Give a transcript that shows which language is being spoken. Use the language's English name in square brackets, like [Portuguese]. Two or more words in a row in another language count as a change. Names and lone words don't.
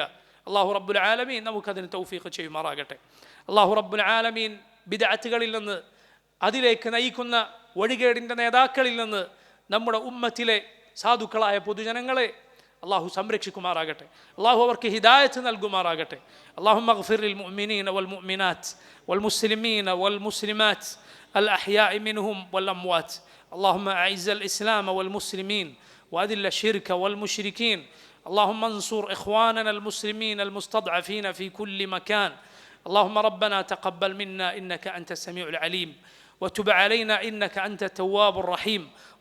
[Arabic] الله رب العالمين [Malayalam] നമുക്കതിന് തൗഫീഖ് ചെയ്യുമാറാകട്ടെ. [Arabic] الله رب العالمين [Malayalam] ബിദ്അത്തുകളിൽ നിന്ന്, അതിലേക്ക് നയിക്കുന്ന വഴികേടിൻ്റെ നേതാക്കളിൽ നിന്ന് നമ്മുടെ ഉമ്മത്തിലെ സാധുക്കളായ പൊതുജനങ്ങളെ അള്ളാഹു സംരക്ഷിക്കുമാറാകട്ടെ. അള്ളാഹു അവർക്ക് ഹിദായത്ത് നൽകുമാറാകട്ടെ. [Arabic] اللهم اغفر للمؤمنين والمؤمنات والمسلمين والمسلمات الأحياء منهم والأموات. اللهم أعز الإسلام والمسلمين وأذل الشرك والمشركين. اللهم انصر إخواننا المسلمين المستضعفين في كل مكان. اللهم ربنا تقبل منا إنك أنت السميع العليم وتب علينا إنك أنت التواب الرحيم.